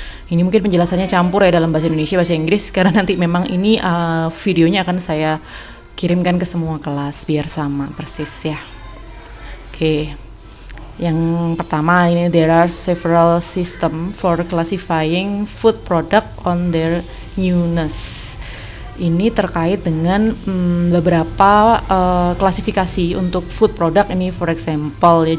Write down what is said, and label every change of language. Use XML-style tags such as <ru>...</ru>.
<id>Ini mungkin penjelasannya campur ya dalam bahasa Indonesia, bahasa Inggris, karena nanti memang ini videonya akan saya kirimkan ke semua kelas biar sama persis ya. Oke. Yang pertama ini,</id> <en>there are several system for classifying food product on their newness.</en> <id>Ini terkait dengan beberapa klasifikasi untuk food product ini,</id> <en>for example</en> <id>ya.</id>